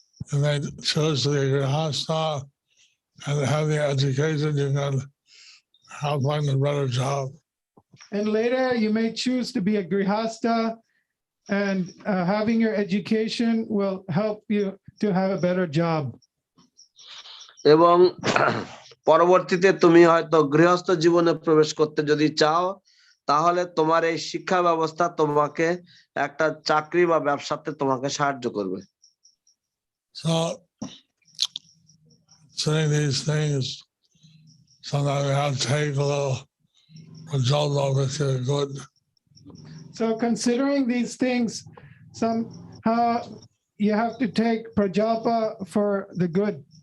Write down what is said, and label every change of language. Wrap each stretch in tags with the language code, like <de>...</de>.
<en>And they chose the grihastha and have the education, you can help find a better job. And later you may choose to be a grihastha, and having your education will help you to have a better job.</en> <bn>এবং পরবর্তীতে তুমি হয়তো গৃহস্থ জীবনে প্রবেশ করতে যদি চাও তাহলে তোমার এই শিক্ষা ব্যবস্থা তোমাকে একটা চাকরি বা ব্যবসাতে তোমাকে সাহায্য করবে।</bn> <en>So, saying these things, sometimes we have to take a little result of it to good. So considering these things, somehow you have to take prajalpa for the good.</en>